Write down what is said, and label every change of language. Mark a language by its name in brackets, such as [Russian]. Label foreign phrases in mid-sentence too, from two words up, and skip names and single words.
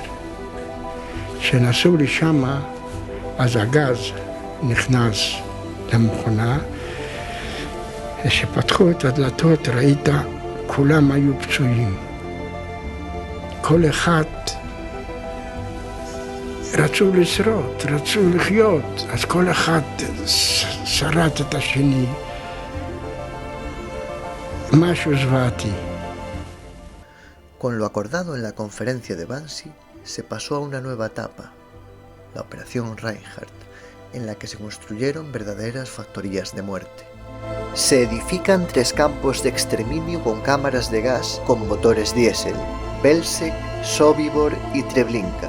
[Hebrew] כשנסעו לשם, אז הגז נכנס למכונה, כשפתחו את הדלתות ראית, כולם היו פצועים. כל אחד רצו לשרוד, רצו לחיות, אז כל אחד שרד את השני. משהו זוועתי. [Spanish] Con lo acordado en la conferencia de Wannsee, se pasó a una nueva etapa, la Operación Reinhardt, en la que se construyeron verdaderas factorías de muerte. Se edifican 3 campos de exterminio con cámaras de gas con motores diésel, Belzec, Sobibor y Treblinka.